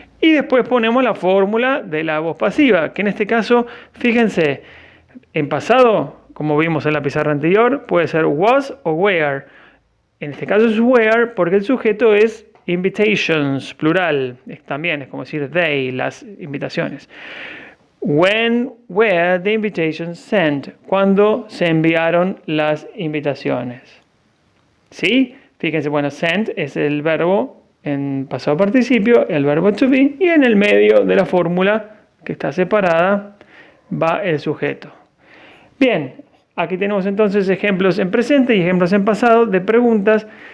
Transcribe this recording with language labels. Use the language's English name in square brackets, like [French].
[Spanish] Y después ponemos la fórmula de la voz pasiva, que en este caso, fíjense, en pasado, como vimos en la pizarra anterior, puede ser was o were. En este caso es were porque el sujeto es invitations, plural. También es como decir they, las invitaciones. [English] When were the invitations sent? [Spanish] ¿Cuándo se enviaron las invitaciones? ¿Sí? Fíjense, bueno, sent es el verbo en pasado participio, el verbo to be, y en el medio de la fórmula que está separada va el sujeto. Bien, aquí tenemos entonces ejemplos en presente y ejemplos en pasado de preguntas.